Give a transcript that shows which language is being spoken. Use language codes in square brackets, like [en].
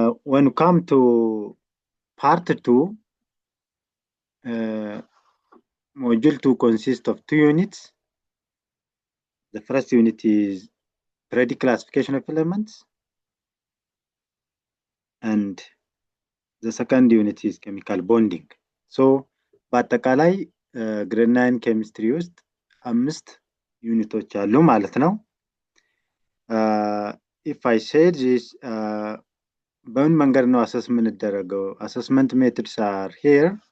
[en] When you come to part 2, module 2 consists of 2 units. The first unit is periodic classification of elements, and the second unit is chemical bonding. [am] So በአጠቃላይ ግሬድ 9 ኬሚስትሪ ውስጥ 5 ዩኒቶች አሉ ማለት ነው። [en] if I said this, [am] በምን መንገድ ነው አሰስ የምንደረገው? [en] assessment methods are here.